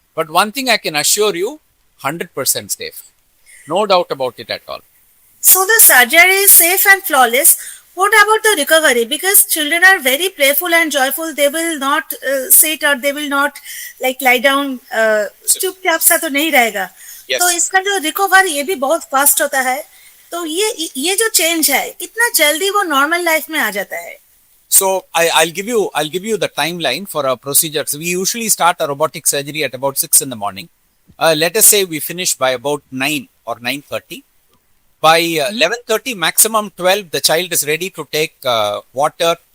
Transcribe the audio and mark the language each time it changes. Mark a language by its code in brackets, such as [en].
[en] But one thing I can assure you, 100% safe. No doubt about it at all. So the surgery is safe and flawless. What about the recovery? Because children are very playful and joyful. They will not sit or they will not like lie down. [hi] चुपचाप सा तो नहीं रहेगा. [en] Yes. [hi] तो इसका जो recover ये भी बहुत फास्ट होता है. तो ये जो चेंज है कितना जल्दी वो नॉर्मल लाइफ में आ जाता है. [en] So I'll give you the timeline for our procedures. We usually start a robotic surgery at about 6 in the morning. Let us say we finish by about 9 or 9:30. By 11:30, maximum 12, the child is ready to take water.